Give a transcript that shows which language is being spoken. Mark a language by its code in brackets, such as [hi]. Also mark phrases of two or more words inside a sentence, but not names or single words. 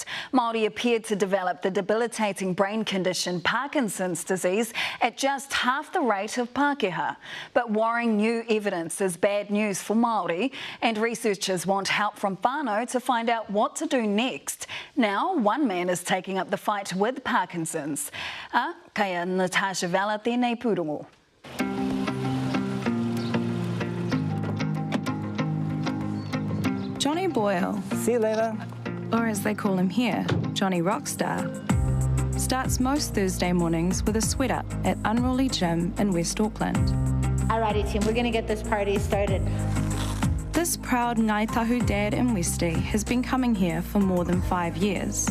[en] Māori appeared to develop the debilitating brain condition Parkinson's disease at just half the rate of Pākehā. But worrying new evidence is bad news for Māori, and researchers want help from whanau to find out what to do next. Now, one man is taking up the fight with Parkinson's. [mi] Kaya Natasha Vela tēnei pūrongo. [en] Johnny Boyle, see you later, or as they call him here, Johnny Rockstar, starts most Thursday mornings with a sweat up at Unruly Gym in West Auckland. Alrighty team, we're gonna get this party started. This proud Ngai Tahu dad in Westie has been coming here for more than 5 years.